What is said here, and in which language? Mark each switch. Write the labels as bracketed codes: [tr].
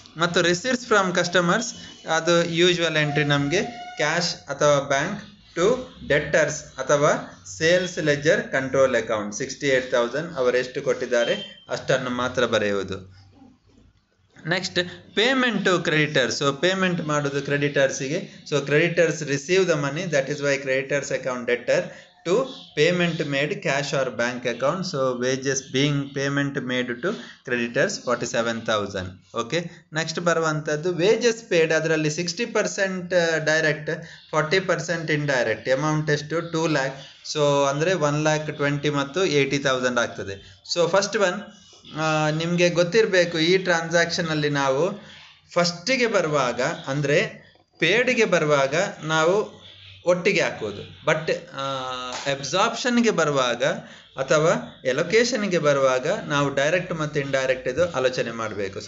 [kn] ಮತ್ತು [en] receipts from customers, [kn] ಅದು usual entry ನಮಗೆ ಕ್ಯಾಶ್ ಅಥವಾ ಬ್ಯಾಂಕ್ ಟು ಡೆಟರ್ಸ್ ಅಥವಾ ಸೇಲ್ಸ್ ಲೆಜರ್ ಕಂಟ್ರೋಲ್ ಅಕೌಂಟ್ 68,000, ಅವರೆಷ್ಟು ಕೊಟ್ಟಿದ್ದಾರೆ ಅಷ್ಟನ್ನು ಮಾತ್ರ ಬರೆಯುವುದು. [en] Next payment to creditors. [kn] So payment ಮಾಡೋದು ಕ್ರೆಡಿಟರ್ಸಿಗೆ. [en] So creditors receive the money, that is why creditors account debtor to payment made cash or bank account. So wages being payment made to creditors 47,000. [kn] Okay, next ಬರುವಂತದ್ದು wages paid, ಅದರಲ್ಲಿ 60% direct, 40% indirect. Amount ಎಷ್ಟು? 2 lakh. So ಅಂದರೆ 1,20,000 ಮತ್ತು 80,000 ಆಗ್ತದೆ. So first one ನಿಮಗೆ ಗೊತ್ತಿರಬೇಕು, ಈ ಟ್ರಾನ್ಸಾಕ್ಷನಲ್ಲಿ ನಾವು ಫಸ್ಟಿಗೆ ಬರುವಾಗ ಅಂದರೆ ಪೇಡ್ಗೆ ಬರುವಾಗ ನಾವು ಒಟ್ಟಿಗೆ ಹಾಕೋದು, ಬಟ್ ಅಬ್ಸಾರ್ಪ್ಷನ್ಗೆ ಬರುವಾಗ ಅಥವಾ ಎಲೊಕೇಶನ್ಗೆ ಬರುವಾಗ ನಾವು ಡೈರೆಕ್ಟ್ ಮತ್ತು ಇಂಡೈರೆಕ್ಟ್ ಇದು ಆಲೋಚನೆ ಮಾಡಬೇಕು.